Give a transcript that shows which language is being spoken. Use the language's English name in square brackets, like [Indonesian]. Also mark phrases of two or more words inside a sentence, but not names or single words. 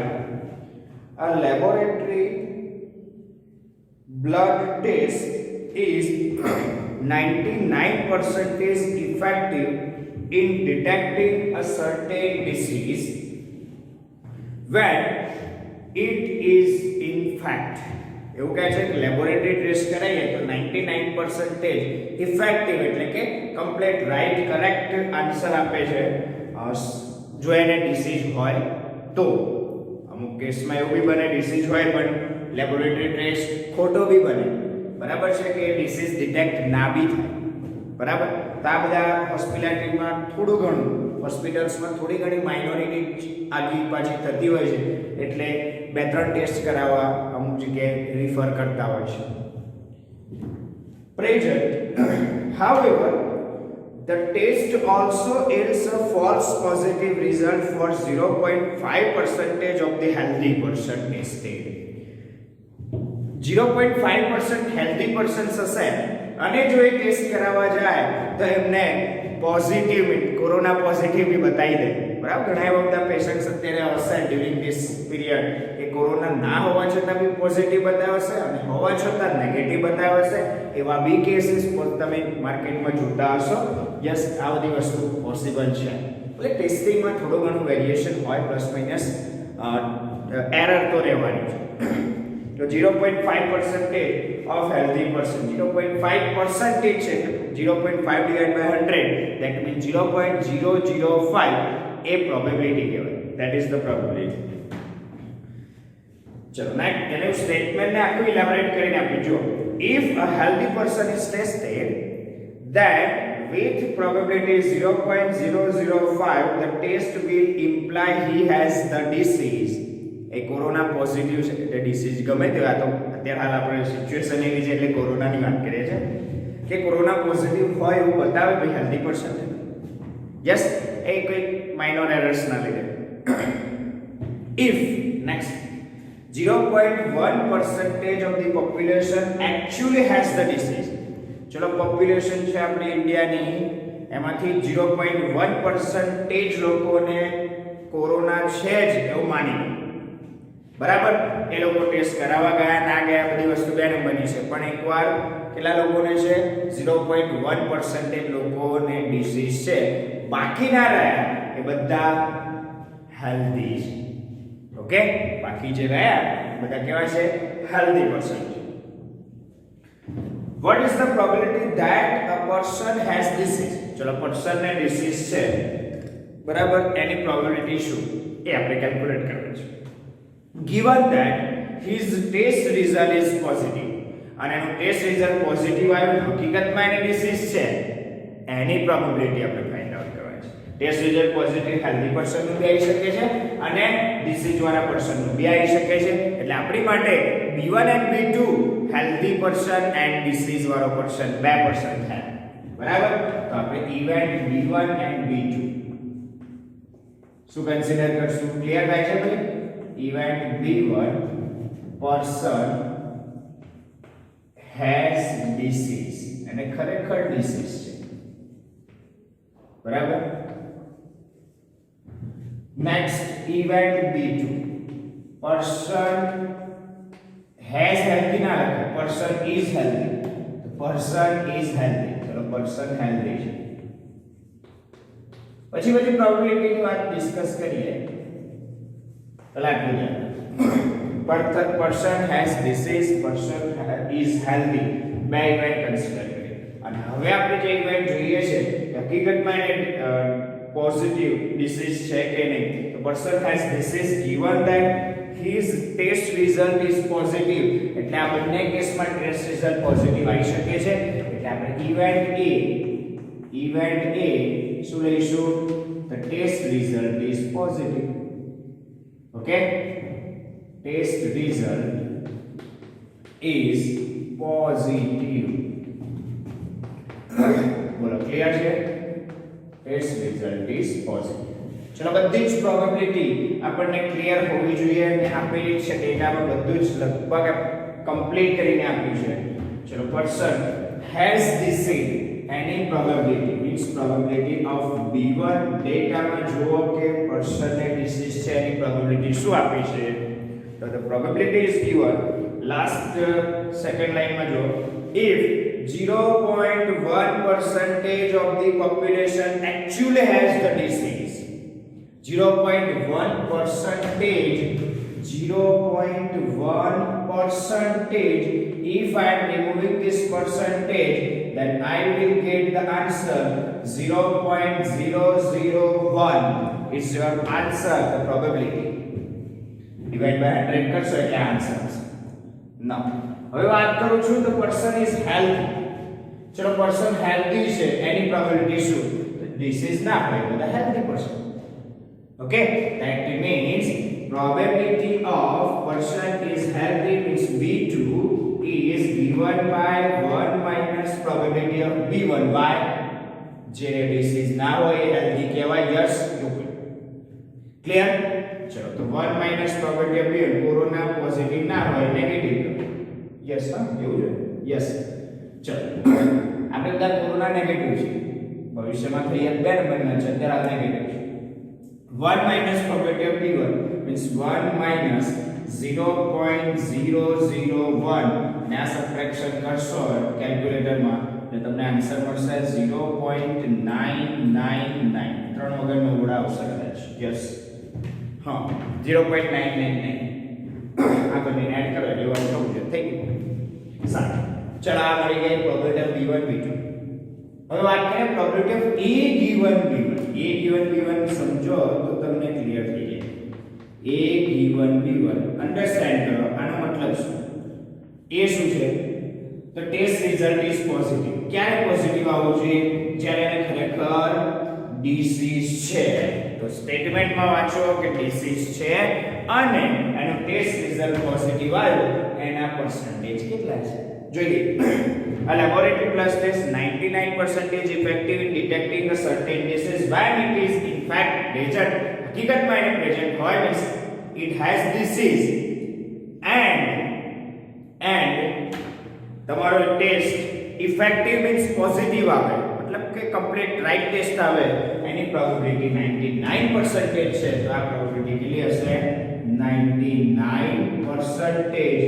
[English] A laboratory blood test is 99% effective in detecting a certain disease when it is in fact, [Gujarati] એવું કહે છે કે લેબોરેટરી ટેસ્ટ કરાઈએ તો 99% ઇફેક્ટિવ એટલે કે [English] complete right correct answer [Gujarati] આપે છે જો એને ડિસીઝ હોય તો. અમુક કેસમાં એવું બી બને ડિસીઝ હોય પણ લેબોરેટરી ટેસ્ટ ખોટો બી બને, બરાબર છે, કે ડિસીઝ ડિટેક્ટ ના બી થાય, બરાબર. તો આ બધા હોસ્પિટાલિટીમાં થોડું ઘણું હોસ્પિટલ્સમાં થોડી ઘણી માઇનોરિટી આગી પાછી થતી હોય છે, એટલે 2-3 ટેસ્ટ કરાવવા અમુક જગ્યાએ રિફર કરતા હોય છે. [English] Present, however, the test also yields a false positive result for 0.5% of the healthy person tested. [Gujarati] 0.5% [English] healthy persons [Gujarati] હશે અને જો એ ટેસ્ટ કરાવવા જાય તો એમને પોઝિટિવ કોરોના પોઝિટિવ બી બતાવી દે, બરાબર. ઘણા એવા બધા પેશન્ટ્સ અત્યારે હશે [English] during this period [Gujarati] કે કોરોના ના હોવા છતાં બી પોઝિટિવ બતાવશે અને હોવા છતાં નેગેટિવ બતાવશે. એવા બી કેસીસ તમે માર્કેટમાં જોતા હશો. યસ, આ બધી વસ્તુ પોસિબલ છે. એટલે ટેસ્ટિંગમાં થોડું ઘણું વેરિએશન હોય, [English] plus minus error [Gujarati] તો રહેવાની છે. [English] તો 0.5% of healthy person, 0.5% છે, 0.5 divided by 100, that means 0.005 a probability કહેવાય. That is the probability. [Gujarati] ચલો નેક્સ્ટ એનું સ્ટેટમેન્ટ ને આખું ઇલેબોરેટ કરીને આપી જો. [English] If a healthy person is tested, then with probability 0.005 the test will imply he has the disease. [Gujarati] એ કોરોના પોઝિટિવ છે એટલે ડિસીઝ ગમે તે. આ તો અત્યારે હાલ આપણે સિચ્યુએશન એવી છે એટલે કોરોનાની વાત કરીએ છીએ કે કોરોના પોઝિટિવ હોય એવું બતાવે ભાઈ [English] healthy person. [Gujarati] યસ, એ કોઈ માઇનોર એરર્સના લીધે. [English] if next 0.1% of the population actually has the disease. [Gujarati] ચલો પોપ્યુલેશન છે આપણી ઇન્ડિયાની, એમાંથી 0.1% લોકોને કોરોના છે જ એવું માની, બરાબર. એ લોકો ટેસ્ટ કરાવવા ગયા ના ગયા બધી વસ્તુ બે નંબરની છે, પણ એકવાર કેટલા લોકોને છે 0.1% લોકોને ડિસીઝ છે, બાકીના રહ્યા એ બધા હેલ્ધી છે. ઓકે, બાકી જે રહ્યા બધા કેવા છે? [English] healthy person છે. What is the probability that a person has disease? [Gujarati] ચલો પર્સન ને ડિસીઝ છે, બરાબર. એની પ્રોબેબિલિટી શું એ આપણે કેલ્ક્યુલેટ કરવું છે. [English] Given that his test result is positive [Gujarati] અને એનું ટેસ્ટ રિઝલ્ટ પોઝિટિવ આવ્યું, હકીકતમાં એની ડિસીઝ છે, એની પ્રોબેબિલિટી આપણે [English] find out [Gujarati] કરવાની છે. [English] test result positive [Gujarati] હેલ્ધી પર્સનનું બી આવી શકે છે અને ડિસીઝ વાળા પર્સનનું બી આવી શકે છે. એટલે આપણી માટે [English] B1 and B2 healthy person and disease [Gujarati] વાળો પર્સન બે પર્સન થાય, બરાબર. તો આપણે ઇવેન્ટ [English] B1 and B2 [Gujarati] શું કન્સિડર કરશું? ક્લિયર થાય છે ભાઈ? [English] Event B1, person has disease [Gujarati] અને ખરેખર disease છે, બરાબર. [English] Next event B2, person has healthy [Gujarati] ના લખે, [English] person is healthy. person is healthy, [Gujarati] ચલો person healthy છે. પછી બધી પ્રોબેબિલિટીની વાત ડિસ્કસ કરીએ. [English] person has disease, person is healthy, [Gujarati] બે ઇવેન્ટ કન્સિડર કરીએ. અને હવે આપણે જે ઇવેન્ટ જોઈએ છે હકીકતમાં એને પોઝિટિવ ડિસીઝ છે કે નહીં. [English] તો person has disease given that his test result is positive, [Gujarati] એટલે આ બંને કેસમાં [English] test result positive [Gujarati] આવી શકે છે. એટલે આપણે ઇવેન્ટ A શું લઈશું? [English] The test result is positive. okay, test result is positive. [Gujarati] બોલો ક્લિયર છે? [English] test result is positive. [Gujarati] ચલો બધી જ પ્રોબેબિલિટી આપણને ક્લિયર હોવી જોઈએ અને આપેલી છે ડેટામાં બધું જ લગભગ કમ્પ્લીટ કરીને આપ્યું છે. ચલો [English] person has diseased [Gujarati] એની [English] probability means probability of B1 [Gujarati] ડેટામાં જુઓ કે પર્સનને ડિસીઝ છે એની પ્રોબેબિલિટી શું આપી છે. [English] તો the probability is given last second line [Gujarati] માં જો [English] if 0.1% of the population actually has the disease 0.1% if I am removing this percentage then I will get the answer 0.001 is your answer the probability divide by 100 [Gujarati] કરશો એટલે આન્સર આવશે. ના હવે વાત કરું છું તો [English] person is healthy. [Gujarati] ચલો પર્સન હેલ્ધી છે એની પ્રોબેબિલિટી શું? ડિસીઝ ના હોય બધા હેલ્ધી પર્સન. [English] ઓકે that means probability of person is healthy means B2 is given by 1 minus probability of B1 by [Gujarati] જેને ડિસીઝ ના હોય હેલ્ધી કહેવાય. [English] yes clear. [Gujarati] ચલો તો [English] 1 minus probability of B1 [Gujarati] કોરોના પોઝિટિવ ના હોય નેગેટિવ. યસ હા એવું છે. યસ ચલો આપણે બધા કોરોના નેગેટિવ છે ભવિષ્યમાં થઈ એક બે નંબરના છે અત્યારે આ નેગેટિવ છે. [English] 1 minus probability of B1 means 1 minus 0.001 [Gujarati] ને આ સબટ્રેક્શન કરશો કેલ્ક્યુલેટરમાં એટલે તમને આન્સર મળશે 0.999 ત્રણ વગરનો ઓડ આવશે કદાચ. યસ હા 0.999 આ બંને એડ કરો એટલે 1 થવું જોઈએ. થઈ ગયું. સારું ચલો આ મળી ગઈ [English] probability of B1 B2. [Gujarati] હવે વાત કરીએ [English] probability of A given B1. A given B1 [Gujarati] સમજો તો તમને ક્લિયર થઈ જાય. [English] A given B1 [Gujarati] અન્ડરસ્ટેન્ડ કરો આનો મતલબ શું? A શું છે? તો [English] test result is positive. [Gujarati] ક્યારે પોઝિટિવ આવવું જોઈએ? જ્યારે એને ખરેખર ડિસીઝ છે. તો સ્ટેટમેન્ટમાં વાંચો કે ડિસીઝ છે અને એનો ટેસ્ટ રિઝલ્ટ પોઝિટિવ આવ્યો એના પર્સન્ટેજ કેટલા છે જોઈએ. [English] A laboratory plus test 99% effective in detecting a certain disease when it is in fact present. [Gujarati] હકીકતમાં એને પ્રેઝન્ટ હોય [English] means it has disease and [Gujarati] તમારો ટેસ્ટ ઇફેક્ટિવ મીન્સ પોઝિટિવ આવે મતલબ કે [English] complete right test [Gujarati] આવે એની પ્રોબેબિલિટી 99% છે. તો આ પ્રોબેબિલિટી કેટલી હશે? 99%.